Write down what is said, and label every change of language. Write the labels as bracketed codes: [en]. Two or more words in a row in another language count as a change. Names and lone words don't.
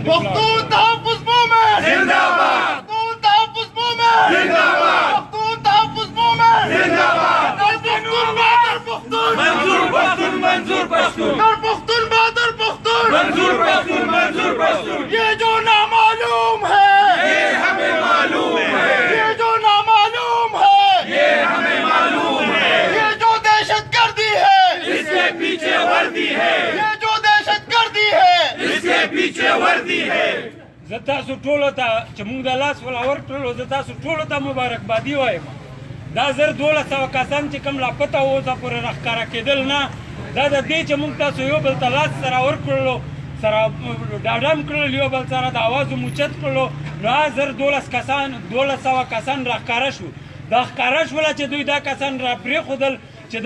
[ps] پښتون تحفظ مومن زنده‌باد پښتون تحفظ مومن زنده‌باد پښتون تحفظ مومن زنده‌باد منظور پښتون [ur] منظور پښتون پښتون بہادر پښتون منظور پښتون یہ جو نامعلوم ہے یہ ہمیں معلوم ہے یہ جو نامعلوم ہے یہ ہمیں معلوم ہے یہ جو دہشت گردی ہے اس کے پیچھے وردی ہے یہ جو دہشت گردی ہے اس کے پیچھے وردی ہے [ps] زه تاسو ټولو ته چې موږ د لاس ولا ورکړلو زه تاسو ټولو ته مبارکبادي وایم دا 1200 کسان چې کوم لاپته و اوسه پورې راښکاره کېدل نه دا د دې چې موږ تاسو یو بل ته لاس سره ورکړلو سره ډاډه م کړل یو بل سره د اواز مو اوچت کړلو نو 1200 کسان راښکاره شو دا ښکاره شوله چې دوی دا کسان را پرېښودل چې دا